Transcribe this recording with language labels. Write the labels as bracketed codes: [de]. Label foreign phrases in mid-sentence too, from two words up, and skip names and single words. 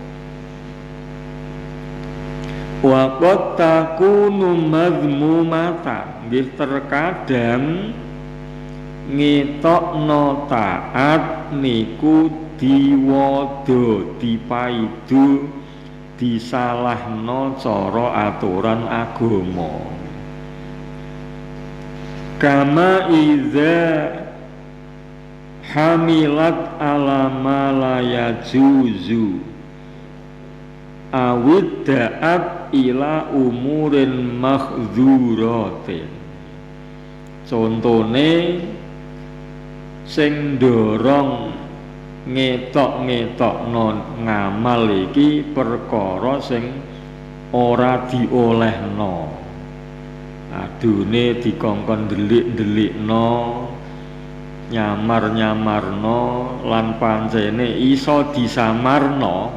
[ar] وقد تكون مذمومة, [jv] nggih terkadang ngetokno taat niku diwada, dipaidu, disalahno cara aturan agama. [ar] كما إذا حملت على ما لا يجوز أو دعت إلى أمور محظورة. [jv] Contone sing ndorong ngetok-ngetokno ngamal iki perkara sing ora diolehno. Adune dikongkon delik-delikno, nyamar-nyamarno lan pancene iso disamarno.